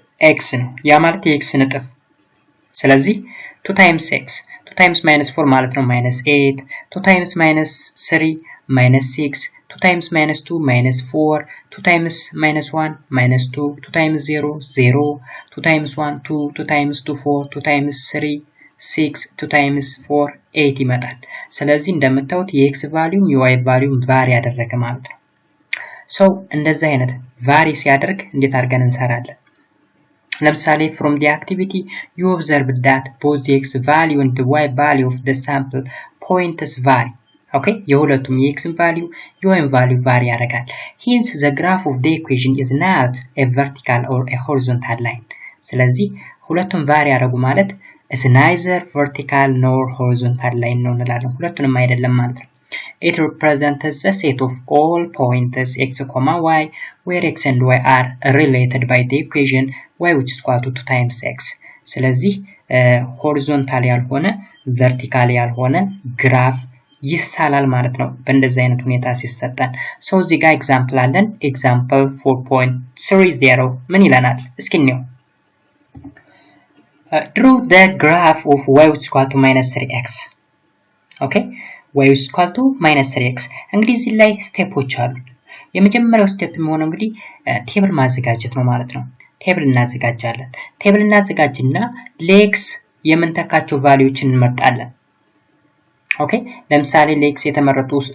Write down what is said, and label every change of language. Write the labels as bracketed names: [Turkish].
[Amharic] x ነው። ያ ማለት የx ንጥፍ ስለዚህ 2 times x 2 times -4 ማለት ነው -8 2 times -3 -6 2 times -2 -4 2 times -1 -2 2 times 0 0 2 times 1 2 2 times 2 4 2 times 3 6 2 times 4 8 ይመጣል። ስለዚህ እንደምታዩት የx ቫልዩም የy ቫልዩም ቫሪ ያደረገ ማለት ነው። ሶ እንደዚህ አይነት ቫሪ ሲያደርግ እንዴት አድርገን እንሰራለን? [English] ለምሳሌ from the activity you observe that both the x value and the y value of the sample points vary. Okay, [Amharic] የሁለቱም የx value የy value vary ያደርጋል። [English] Hence the graph of the equation is not a vertical or a horizontal line. [Amharic] ስለዚህ ሁለቱም vary ያደርጉ ማለት [English] is neither vertical nor horizontal line [Amharic] ነው እንላለን። ሁለቱንም አይደለም ማለት ነው። [English] It represents a set of all points x, y where x and y are related by the equation y which is equal to 2 times x. [Amharic] ስለዚህ ሆሪዞንታል ያልሆነ ቨርቲካል ያልሆነ ግራፍ ይሳላል ማለት ነው በእንደዚህ አይነት ሁኔታ ሲሰጠን። ሶ እዚህ ጋር ኤግዛምፕል አለን። ኤግዛምፕል 4.30 ምን ይለናል? እስኪ እንየው። [English] Draw the graph of y which is equal to -3x. [Amharic] ኦኬ [English] y is equal to -3x [Amharic] እንግዲህ እዚህ ላይ ስቴፖች አሉ። የመጀመሪያው ስቴፕ የሚሆነው እንግዲህ ቴብል ማዘጋጀት ነው ማለት ነው። ቴብል እናዘጋጃለን። ቴብል እናዘጋጅና ለx የምንተካቸው ቫልዩዎችን እንመርጣለን። ኦኬ ለምሳሌ ለx የተመረጡ